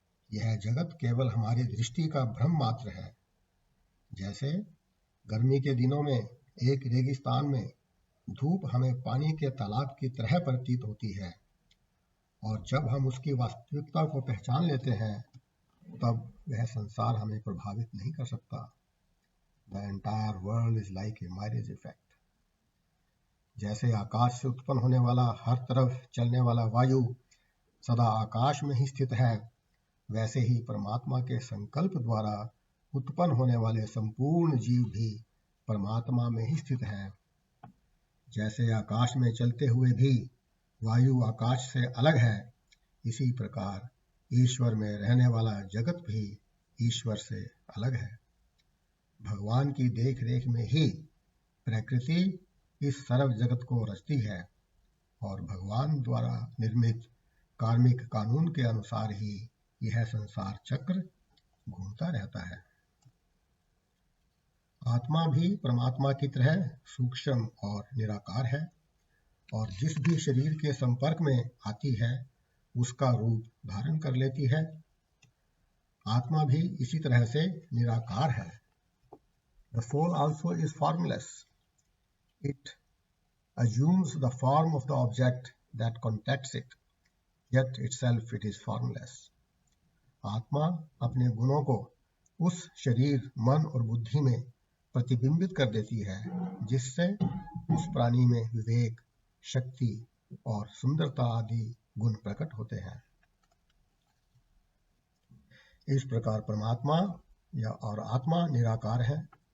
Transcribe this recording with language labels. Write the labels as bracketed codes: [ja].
[hi] यह जगत केवल हमारी दृष्टि का भ्रम मात्र है. जैसे गर्मी के दिनों में एक रेगिस्तान में धूप हमें पानी के तालाब की तरह प्रतीत होती है, और जब हम उसकी वास्तविकता को पहचान लेते हैं तब वह संसार हमें प्रभावित नहीं कर सकता. [en] The entire world is like a mirage effect. [hi] जैसे आकाश से उत्पन्न होने वाला हर तरफ चलने वाला वायु सदा आकाश में ही स्थित है, वैसे ही परमात्मा के संकल्प द्वारा उत्पन्न होने वाले संपूर्ण जीव भी परमात्मा में ही स्थित है. जैसे आकाश में चलते हुए भी वायु आकाश से अलग है, इसी प्रकार ईश्वर में रहने वाला जगत भी ईश्वर से अलग है. भगवान की देख रेख में ही प्रकृति इस सर्व जगत को रचती है और भगवान द्वारा निर्मित कार्मिक कानून के अनुसार ही यह संसार चक्र घूमता रहता है. आत्मा भी परमात्मा की तरह सूक्ष्म और निराकार है और जिस भी शरीर के संपर्क में आती है उसका रूप धारण कर लेती है. आत्मा भी इसी तरह से निराकार है. [en] The soul also is formless. It assumes the form of the object that contacts it, yet itself it is formless. [hi] आत्मा अपने गुणों को उस शरीर, मन और बुद्धि में प्रतिबिंबित कर देती है, जिससे उस प्राणी में विवेक, शक्ति और सुंदरता आदि गुण प्रकट होते हैं। इस प्रकार परमात्मा और आत्मा निराकार है।